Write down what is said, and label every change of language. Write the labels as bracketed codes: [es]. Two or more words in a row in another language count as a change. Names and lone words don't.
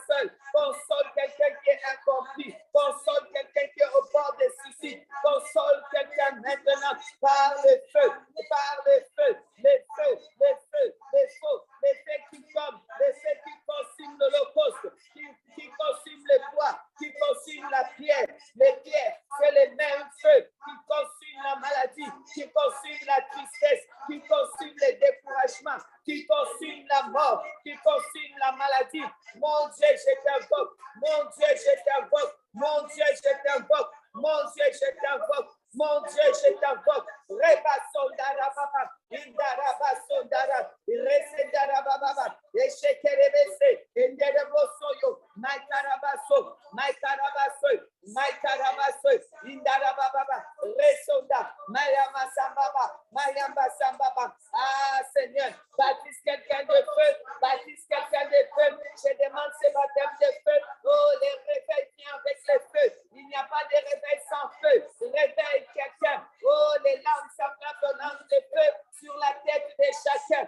[fr] seul, console quelqu'un qui est incompris, console quelqu'un qui est au bord des suicides, console quelqu'un maintenant par le feu, par le feu, les feux, les feux, les feux, les feux qui tombent, les feux qui consument l'holocauste, qui consument les bois, qui consument la pierre, les pierres, c'est les mêmes feux qui consument la maladie, qui consument la tristesse, qui consument le découragement, qui consument la mort, qui consument la maladie. Mon Dieu, je t'invoque, mon Dieu, je t'invoque, mon Dieu, je t'invoque, mon Dieu, je t'invoque. Mon Dieu, je t'invoque. Reba sondara baba, indara basondara, resendara baba, eshekerebese, enderebosoyo, maikarabaso, indara baba, resonda, mayama sambaba, mayamba sambaba. Ah Seigneur, baptise quelqu'un de feu, baptise quelqu'un de feu. Je demande ce baptême de feu. Oh, les réveils viennent avec les feux. Il n'y a pas de réveil sans feu. Réveille quelqu'un. Oh, les langues semblables aux langues de feu sur la tête de chacun.